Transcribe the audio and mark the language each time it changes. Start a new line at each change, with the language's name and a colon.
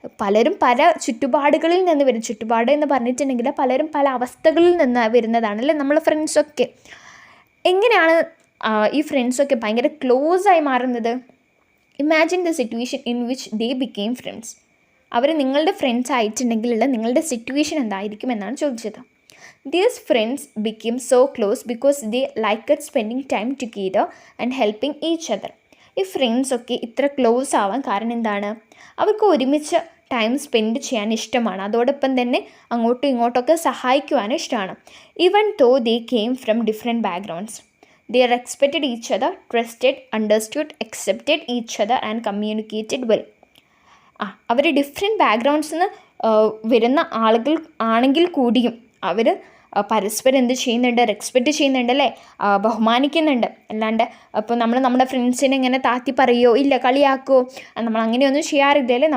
Malayalam: പലരും പല ചുറ്റുപാടുകളിൽ നിന്ന് വരും. ചുറ്റുപാട് എന്ന് പറഞ്ഞിട്ടുണ്ടെങ്കിൽ പലരും പല അവസ്ഥകളിൽ നിന്ന് വരുന്നതാണ് അല്ലേ നമ്മളെ ഫ്രണ്ട്സൊക്കെ. എങ്ങനെയാണ് ഈ ഫ്രണ്ട്സൊക്കെ ഭയങ്കര ക്ലോസായി മാറുന്നത്?
English: Imagine the situation in which they became friends.
Malayalam: അവർ നിങ്ങളുടെ ഫ്രണ്ട്സ് ആയിട്ടുണ്ടെങ്കിലുള്ള നിങ്ങളുടെ സിറ്റുവേഷൻ എന്തായിരിക്കും എന്നാണ് ചോദിച്ചത്.
English: These friends became so close because they liked spending time together and helping each other.
Malayalam: ഈ ഫ്രണ്ട്സൊക്കെ ഇത്ര ക്ലോസ് ആവാൻ കാരണം എന്താണ്? അവർക്ക് ഒരുമിച്ച് ടൈം സ്പെൻഡ് ചെയ്യാൻ ഇഷ്ടമാണ്. അതോടൊപ്പം തന്നെ അങ്ങോട്ടും ഇങ്ങോട്ടൊക്കെ സഹായിക്കുവാനും ഇഷ്ടമാണ്.
English: Even though they came from different backgrounds, they respected each other, trusted, understood, accepted each other and communicated well.
Malayalam: Our different ബാക്ക്ഗ്രൗണ്ട്സിൽ നിന്ന് വരുന്ന ആളുകൾ ആണെങ്കിൽ കൂടിയും അവർ പരസ്പരം എന്ത് ചെയ്യുന്നുണ്ട്? റെസ്പെക്റ്റ് ചെയ്യുന്നുണ്ട് അല്ലേ, ബഹുമാനിക്കുന്നുണ്ട്. അല്ലാണ്ട് അപ്പോൾ നമ്മൾ നമ്മുടെ ഫ്രണ്ട്സിനെ ഇങ്ങനെ താത്തി പറയുകയോ ഇല്ല കളിയാക്കുകയോ നമ്മൾ അങ്ങനെയൊന്നും ചെയ്യാറില്ല അല്ലേ.